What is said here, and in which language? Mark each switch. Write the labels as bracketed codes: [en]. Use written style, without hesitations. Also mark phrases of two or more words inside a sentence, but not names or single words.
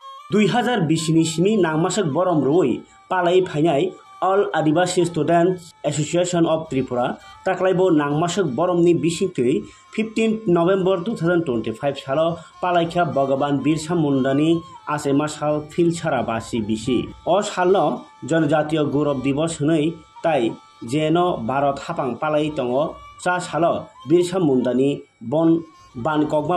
[brx] 2020 सिमी नांगमासक बरम रोई पालाई फाइनाय ऑल आदिवासी स्टूडेंट्स एसोसिएशन ऑफ त्रिपुरा ताकलाइबो नांगमासक बरमनि बिसिंथै 15 नवेम्बर 2025 सालो पालाइखा भगवान बिरसा मुंडानि आसेमा साल फिलछारा बासी बिसि अ सालनो जनजातीय गौरव दिवस हनै ताई जेनो भारत हापां पालाई तंगो चा सालो बिरसा मुंडानि बानकगमा